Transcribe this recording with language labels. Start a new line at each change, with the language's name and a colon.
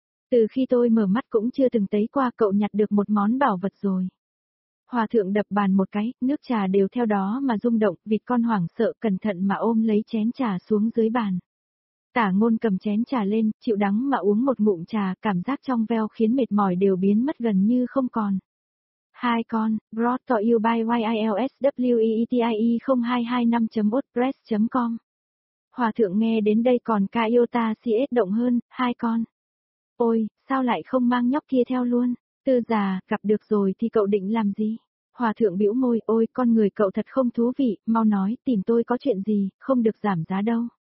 Vietnamese: Từ khi tôi mở mắt cũng chưa từng thấy qua cậu nhặt được một món bảo vật rồi. Hòa thượng đập bàn một cái, nước trà đều theo đó mà rung động, vịt con hoảng sợ cẩn thận mà ôm lấy chén trà xuống dưới bàn. Tả Ngôn cầm chén trà lên, chịu đắng mà uống một ngụm trà, cảm giác trong veo khiến mệt mỏi đều biến mất gần như không còn. Hai con,
English: brought to you by YILSWEETIE0225.wordpress.com.
Vietnamese: Hòa thượng nghe đến đây còn Kayota CS động hơn, hai con. Ôi, sao lại không mang nhóc kia theo luôn? Tư già, gặp được rồi thì cậu định làm gì? Hòa thượng bĩu môi, ôi con người cậu thật không thú vị, mau nói, tìm tôi có chuyện gì, không được giảm giá đâu.